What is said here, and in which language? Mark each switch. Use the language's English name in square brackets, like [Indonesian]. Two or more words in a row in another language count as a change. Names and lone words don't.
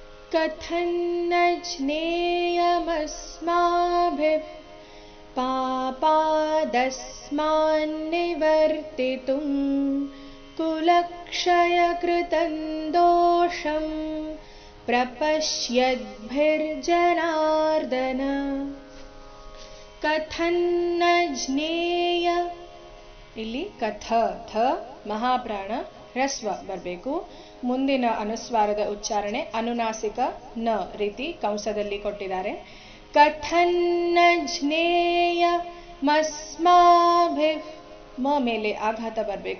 [Sanskrit] कथन्न ज्ञेयमस्माभिः पापादस्मान्निवर्तितुं कुलक्षयकृतं दोषं प्रपश्यद्भिर्जनार्दन. कथन्न ज्ञेಯ [Kannada] ಇಲ್ಲಿ ಕಥ ಥ ಮಹಾಪ್ರಾಣ ಹ್ರಸ್ವ ಬರಬೇಕು. ಮುಂದಿನ ಅನುಸ್ವಾರದ ಉಚ್ಚಾರಣೆ ಅನುನಾಸಿಕ ನ ರೀತಿ ಕಂಸದಲ್ಲಿ ಕೊಟ್ಟಿದ್ದಾರೆ. [Sanskrit] ಕಥನ್ನ ಜ್ಞೇಯ ಮಸ್ಮಾಭಿಃ [Kannada] ಮ ಮೇಲೆ ಆಘಾತ ಬರಬೇಕು.